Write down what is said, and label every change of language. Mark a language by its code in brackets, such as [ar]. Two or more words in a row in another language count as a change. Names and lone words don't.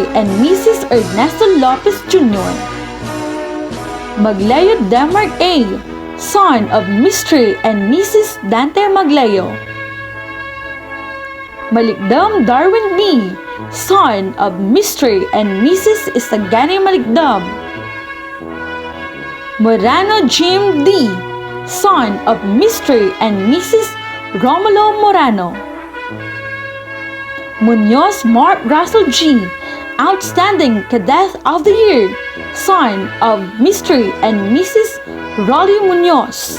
[en] and Mrs. Ernesto Lopez Jr. Magleo Demarc A., son of Mr. and Mrs. Dante Magleo. Malikdam Darwin B., son of Mr. and Mrs. Isagani Malikdam. Morano Jim D., son of Mr. and Mrs. Romulo Morano. Munoz Mark Russell G., Outstanding Cadet of the Year, son of Mr. and Mrs. Rolly Munoz.